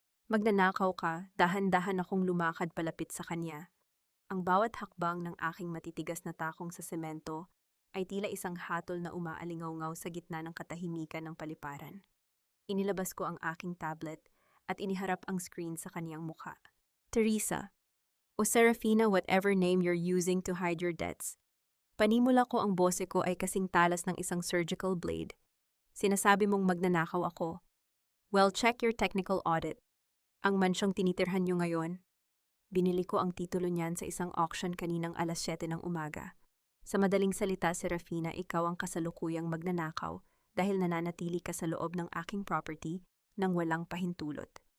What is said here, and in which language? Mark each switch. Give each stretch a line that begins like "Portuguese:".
Filipino: Magnanakaw ka, dahan-dahan akong lumakad palapit sa kanya. Ang bawat hakbang ng aking matitigas na takong sa semento ay tila isang hatol na umaalingaw-ngaw sa gitna ng katahimikan ng paliparan. Inilabas ko ang aking tablet at iniharap ang screen sa kaniyang mukha.
English: Teresa, o Serafina, whatever name you're using to hide your debts.
Filipino: Panimula ko ang bose ko ay kasing talas ng isang surgical blade. Sinasabi mong magnanakaw ako.
English: Well, check your technical audit.
Filipino: Ang mansyong tinitirhan nyo ngayon, binili ko ang titulo niyan sa isang auction kaninang alas 7 ng umaga. Sa madaling salita, Serafina, ikaw ang kasalukuyang magnanakaw dahil nananatili ka sa loob ng aking property nang walang pahintulot.